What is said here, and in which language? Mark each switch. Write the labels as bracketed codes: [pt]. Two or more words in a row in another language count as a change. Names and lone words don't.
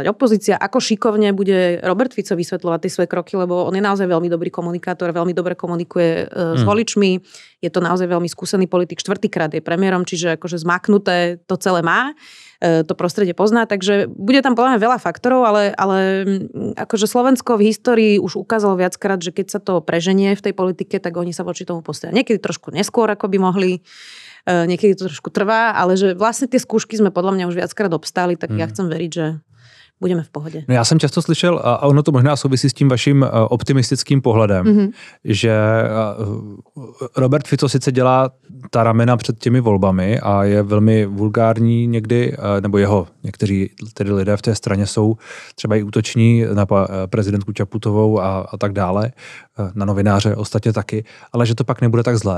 [sk] opozícia, ako šikovne bude Robert Fico vysvetľovať tie svoje kroky, lebo on je naozaj veľmi dobrý komunikátor, veľmi dobre komunikuje s voličmi, je to naozaj veľmi skúsený politik, 4-krát je premiérom, čiže akože zmaknuté to celé má, to prostredie pozná, takže bude tam podľa mňa veľa faktorov, ale akože Slovensko v histórii už ukázalo viackrát, že keď sa to preženie v tej politike, tak oni sa voči tomu postavia. Niekedy trošku neskôr, ako by mohli, niekedy to trošku trvá, ale že vlastne tie skúšky sme podľa mňa už viackrát obstáli, tak ja chcem veriť, že budeme v pohodě. [cs] No já jsem často slyšel, a ono to možná souvisí s tím vaším optimistickým pohledem, že Robert Fico sice dělá ta ramena před těmi volbami a je velmi vulgární někdy, nebo někteří tedy lidé v té straně jsou třeba i útoční na prezidentku Čaputovou a tak dále, na novináře ostatně taky, ale že to pak nebude tak zlé.